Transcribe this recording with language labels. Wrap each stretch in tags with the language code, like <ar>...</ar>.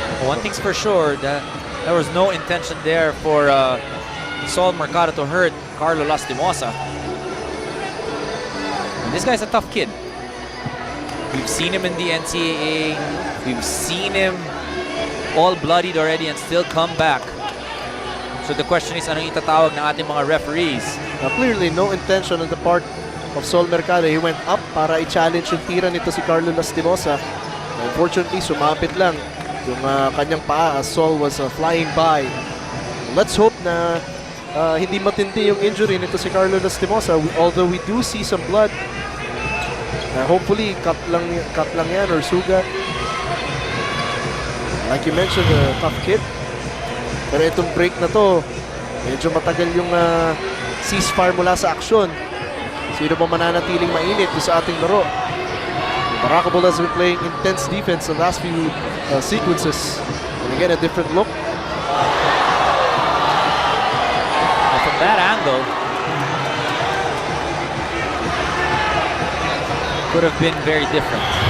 <en>One thing's for sure, that there was no intention there for Sol Mercado to hurt Carlo Lastimosa. And this guy's a tough kid. We've seen him in the NCAA. We've seen him all bloodied already and still come back. So the question is,</en> <tl>anong itatawag ng ating mga referees?</tl> <en>Now, clearly, no intention on the part of Sol Mercado. He went up</en> <tl>para i-challenge yung tira nito si</tl> <en>Carlo Lastimosa.</en> <tl>Unfortunately, sumapit lang yung kanyang paa</tl> <en>as Sol was flying by. Let's hope</en> <tl>na hindi matindi yung injury nito si Carlo Lastimosa.</tl> <en>Although we do see some blood.</en> <tl>Hopefully, cut lang yan or sugat.</tl> <en>Like you mentioned, a tough kid.</en> <tl>Pero itong break na to, medyo matagal yung ceasefire mula sa aksyon. Sino ba mananatiling mainit sa ating laro?</tl> <en>Baracabal has been playing intense defense the last few sequences. And again, a different look. And from that angle, could have been very different.</en>